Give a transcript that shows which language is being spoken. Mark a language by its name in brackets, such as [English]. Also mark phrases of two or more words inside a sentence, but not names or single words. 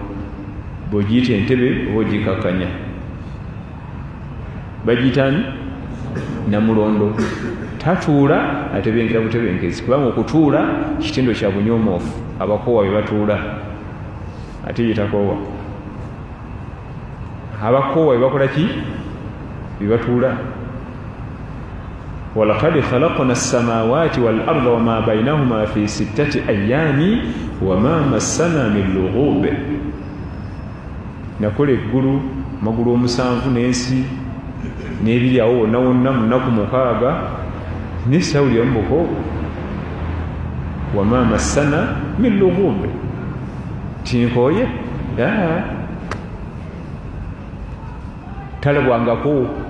[Ganda] Bw'ogiyita entebe oba ogikakkanya, bagiyita namulondo. Tatuula, atebenkera butebenkezi, kubanga okutuula kitendo kya bunyoomoofu, abakoowa be batuula, ate ye takoowa. Abakoowa be bakola ki? Be batuula. [Arabic] ولقد خلقنا السماوات والأرض وما بينهما في ستة أيام وما مسنا من لغوب. [Ganda] Nakola eggulu magulu 7 n'ensi n'ebiri awo wonna wonna mu nnaku 6 n'essawuli y'omuko, [Arabic] وما مسنا من لغوب, [Ganda] tinkooye talabwangako.